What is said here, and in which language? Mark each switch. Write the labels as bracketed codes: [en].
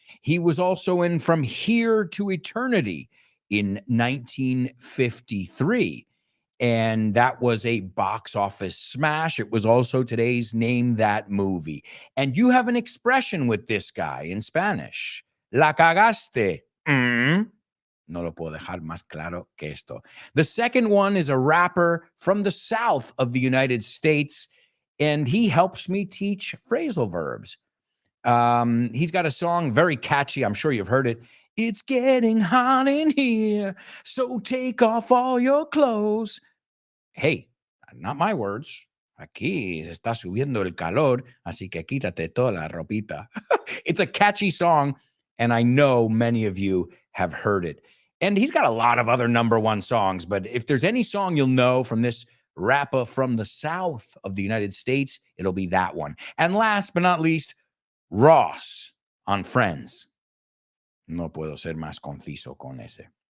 [en] He was also in From Here to Eternity in 1953, and that was a box office smash. It was also today's Name That Movie. And you have an expression with this guy in Spanish. [es] La cagaste. No lo puedo dejar más claro que esto. [en] The second one is a rapper from the south of the United States, and he helps me teach phrasal verbs. He's got a song, very catchy. I'm sure you've heard it. It's getting hot in here, so take off all your clothes. Hey, not my words. [es] Aquí se está subiendo el calor, así que quítate toda la ropita. [en] It's a catchy song, and I know many of you have heard it. And he's got a lot of other number one songs, but if there's any song you'll know from this rapper from the south of the United States, it'll be that one. And last but not least, Ross on Friends. [es] No puedo ser más conciso con ese.